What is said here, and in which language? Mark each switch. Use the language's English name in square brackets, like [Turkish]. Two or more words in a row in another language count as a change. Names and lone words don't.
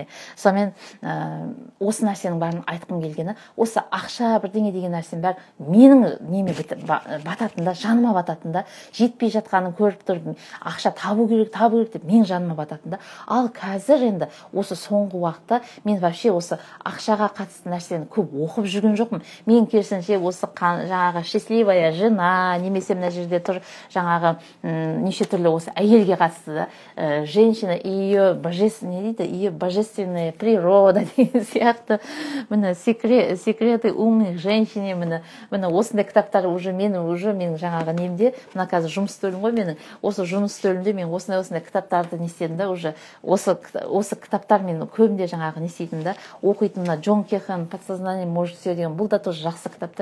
[Kazakh] Сонымен осы нәрсенің бәрін айтқым келгені, осы ақша бірдеңе деген нәрсенің бәрі менің неме бататында, жаныма бататында, жетпей жатқанын көріп тұрып, ақша табу керек деп мен жаныма бататында. Ал қазір енді осы соңғы уақытта мен вообще осы ақшаға қатысты нәрсені көп оқып жүрген жоқпын. Мен керісінше осы жаңағы [Russian] счастливая жена, [Kazakh] немесе мына жерде тұр жаңағы неше түрлі осы әйелге қатысты да, [Russian] женщина и ее божественная природа [Kazakh] деген сияқты, міне [Russian] секреты умных женщин, [Kazakh] міне осындай кітаптар уже менің жаңағы немде, мына қазір жұмыс стөлім ғой менің, осы жұмыс стөлімде мен осындай кітаптарды не істедім да, уже осы кітаптар мен көбінде жаңағы не істейтін да, оқитын. Мына Джон Кехан «Подсознание может все» деген, бұл да тоже жақсы кітапта.